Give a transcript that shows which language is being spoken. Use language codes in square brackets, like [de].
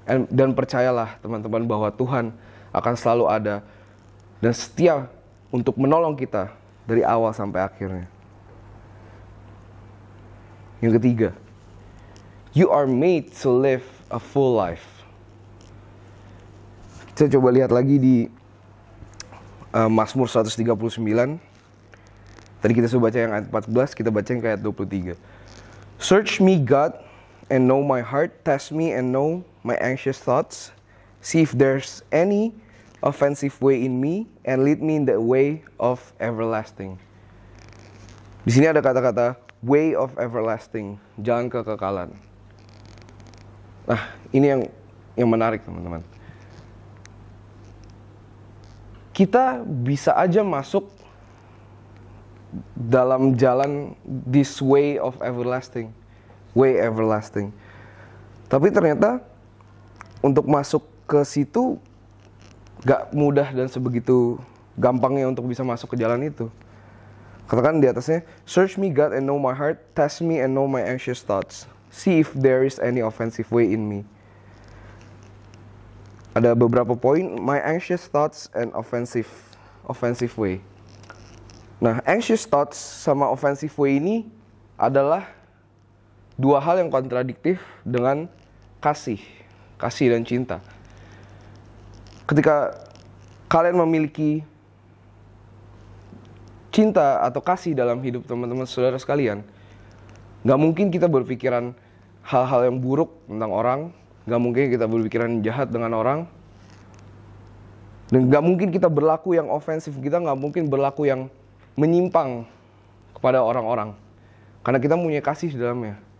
[id] Dan percayalah teman-teman bahwa Tuhan akan selalu ada dan setia untuk menolong kita dari awal sampai akhirnya. Yang ketiga, [en] you are made to live a full life. [id] Kita coba lihat lagi di Mazmur 139. Tadi kita sudah baca yang ayat 14, kita baca yang ayat 23. [en] Search me, God, and know my heart. Test me and know my anxious thoughts. See if there's any offensive way in me, and lead me in the way of everlasting. [id] Di sini ada kata-kata [en] way of everlasting, [id] jalan kekekalan. Nah, ini yang menarik teman-teman. Kita bisa aja masuk dalam jalan [en] this way of everlasting, way everlasting. [id] Tapi ternyata untuk masuk ke situ gak mudah dan sebegitu gampangnya untuk bisa masuk ke jalan itu. Katakan di atasnya, [en] search me God and know my heart, test me and know my anxious thoughts. See if there is any offensive way in me. [id] Ada beberapa poin, [en] my anxious thoughts and offensive way. [id] Nah, anxious thoughts sama offensive way ini adalah dua hal yang kontradiktif dengan kasih dan cinta. Ketika kalian memiliki cinta atau kasih dalam hidup teman-teman saudara sekalian, gak mungkin kita berpikiran hal-hal yang buruk tentang orang, gak mungkin kita berpikiran jahat dengan orang, dan gak mungkin kita berlaku yang ofensif, kita gak mungkin berlaku yang menyimpang kepada orang-orang, karena kita punya kasih di dalamnya.